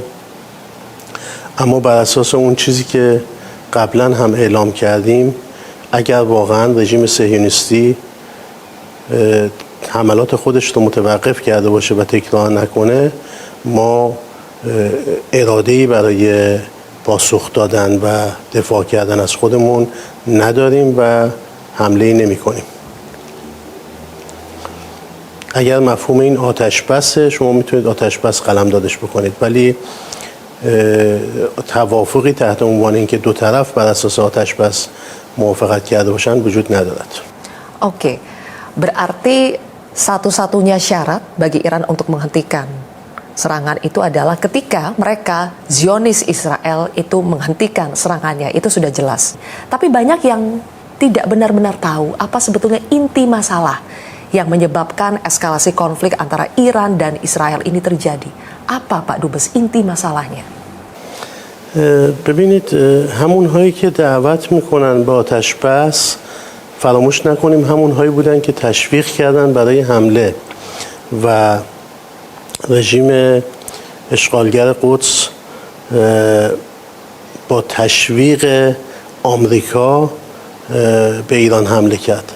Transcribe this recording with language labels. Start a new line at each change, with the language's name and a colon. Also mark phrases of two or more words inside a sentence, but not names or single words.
Persian: اما بر اساس اون چیزی که قبلا هم اعلام کردیم اگر واقعا رژیم صهیونیستی حملات خودش رو متوقف کرده باشه و تکرار نکنه ما اراده‌ای برای پاسخ دادن و دفاع کردن از خودمون نداریم و حمله‌ای نمی‌کنیم. اگر مفهوم این آتش بسه شما میتونید آتش بس قلمدادش بکنید، ولی توافقی تحت عنوان اینکه دو طرف بر اساس آتش بس موافقت کرده باشن وجود ندارد.
Indonesian: Oke, berarti satu-satunya syarat bagi Iran untuk menghentikan serangan itu adalah ketika mereka Zionis Israel itu menghentikan serangannya, itu sudah jelas. Tapi banyak yang tidak benar-benar tahu apa sebetulnya inti masalah yang menyebabkan eskalasi konflik antara Iran dan Israel ini terjadi. Apa Pak Dubes inti masalahnya?
Persian: ببینید همون هایی که دعوت میکنن با آتش بس فراموش نکنیم همون هایی بودن که تشویق کردن برای حمله و رژیم اشغالگر قدس با تشویق آمریکا به ایران حمله کرد.